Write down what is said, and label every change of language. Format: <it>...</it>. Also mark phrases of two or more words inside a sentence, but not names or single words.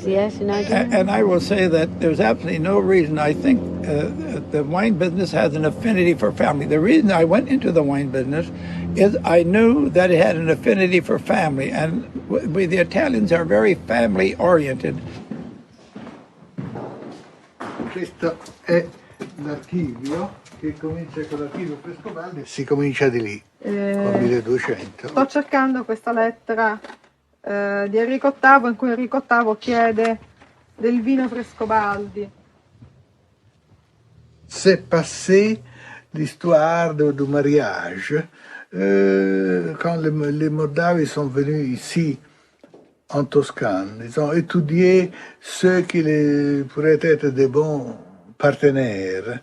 <en>and I will say that there's absolutely no reason. I think the wine business has an affinity for family. The reason I went into the wine business is I knew that it had an affinity for family, and the Italians are very family oriented.</en> <it>Questo è l'archivio che comincia con l'archivio Frescobaldi. Si comincia di lì, con 1200. Sto cercando questa lettera di Enrico VIII in cui Enrico VIII chiede del vino Frescobaldi.</it> <fr>C'est passé l'histoire du mariage quand les Moldaves sont venus ici en Toscane. Ils ont étudié ceux qui pourraient être des bons partenaires.</fr>